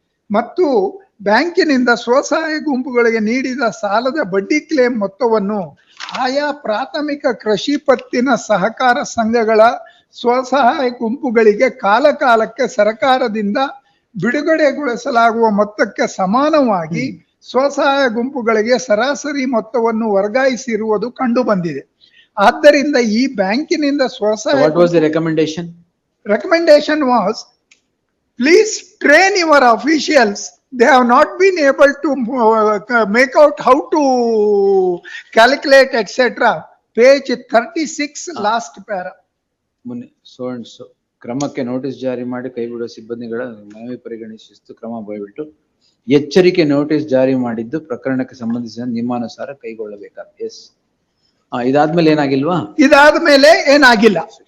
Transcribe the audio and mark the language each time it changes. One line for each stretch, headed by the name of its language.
Kannada: ಮತ್ತು ಬ್ಯಾಂಕಿನಿಂದ ಸ್ವಸಹಾಯ ಗುಂಪುಗಳಿಗೆ ನೀಡಿದ ಸಾಲದ ಬಡ್ಡಿ ಕ್ಲೇಮ್ ಮೊತ್ತವನ್ನು ಆಯಾ ಪ್ರಾಥಮಿಕ ಕೃಷಿ ಪತ್ತಿನ ಸಹಕಾರ ಸಂಘಗಳ ಸ್ವಸಹಾಯ ಗುಂಪುಗಳಿಗೆ ಕಾಲಕಾಲಕ್ಕೆ ಸರ್ಕಾರದಿಂದ ಬಿಡುಗಡೆಗೊಳಿಸಲಾಗುವ ಮೊತ್ತಕ್ಕೆ ಸಮಾನವಾಗಿ ಸ್ವಸಹಾಯ ಗುಂಪುಗಳಿಗೆ ಸರಾಸರಿ ಮೊತ್ತವನ್ನು ವರ್ಗಾಯಿಸಿರುವುದು ಕಂಡು ಬಂದಿದೆ. ಆದ್ದರಿಂದ ಈ ಬ್ಯಾಂಕಿನಿಂದ
English: So
Kannada: ಸ್ವಸಹಾಯ
English: what was the recommendation? recommendation was, please train your officials. They have not been able to make out how to calculate, etc. Page 36, last para.
Kannada: ಮುನ್ನೆ
English: so and so
Kannada: ಕ್ರಮಕ್ಕೆ ನೋಟಿಸ್ ಜಾರಿ ಮಾಡಿ ಕೈ ಬಿಡುವ ಸಿಬ್ಬಂದಿಗಳ ಮನವಿ ಪರಿಗಣಿಸಿ ಶಿಸ್ತು ಕ್ರಮ ಬಯಬಿಟ್ಟು ಎಚ್ಚರಿಕೆ ನೋಟಿಸ್ ಜಾರಿ ಮಾಡಿದ್ದು ಪ್ರಕರಣಕ್ಕೆ ಸಂಬಂಧಿಸಿದ ನಿಯಮಾನುಸಾರ ಕೈಗೊಳ್ಳಬೇಕಾದ. ಎಸ್, ಇದಾದ್ಮೇಲೆ ಏನಾಗಿಲ್ವಾ? ಇದಾದ್ಮೇಲೆ ಏನಾಗಿಲ್ಲ.